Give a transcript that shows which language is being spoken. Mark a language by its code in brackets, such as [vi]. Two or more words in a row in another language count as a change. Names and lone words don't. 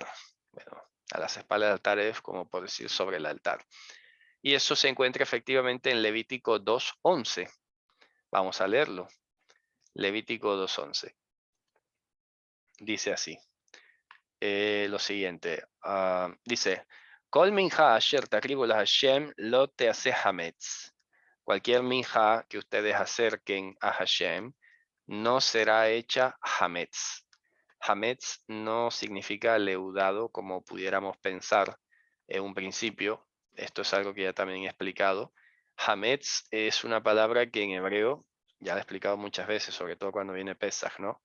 [es] Bueno, a las espaldas del altar es como por decir sobre el altar. Y eso se encuentra efectivamente en Levítico 2:11. Vamos a leerlo. Levítico 2:11. Dice así. Lo siguiente. Dice, [he] כל מנחה אשר תקריבו להשם לא תעשה חמץ. [es] Cualquier minja que ustedes acerquen a Hashem no será hecha hametz. Hametz no significa leudado como pudiéramos pensar en un principio. Esto es algo que ya también he explicado. Hametz es una palabra que en hebreo ya lo he explicado muchas veces, sobre todo cuando viene Pesaj, ¿no?